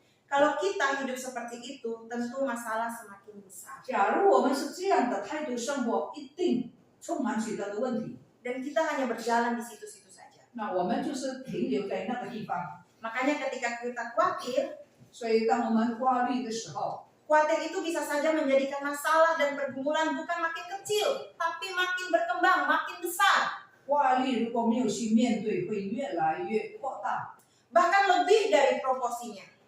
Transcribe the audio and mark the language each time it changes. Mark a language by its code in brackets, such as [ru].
[id] Kalau kita hidup seperti itu, tentu masalah semakin besar. [zh] 假如我们是这样的态度生活，一定充满许多的问题。 [id] Dan kita hanya berjalan di situ-situ saja. [zh] 那我们就是停留在那个地方。 [id] Makanya ketika kita khawatir, [zh] 所以当我们挂虑的时候， [id] khawatir itu bisa saja menjadikan masalah dan pergumulan bukan makin kecil, tapi makin berkembang, makin besar. [zh] 挂虑如果没有去面对，会越来越扩大， [id] Bahkan lebih dari proporsinya.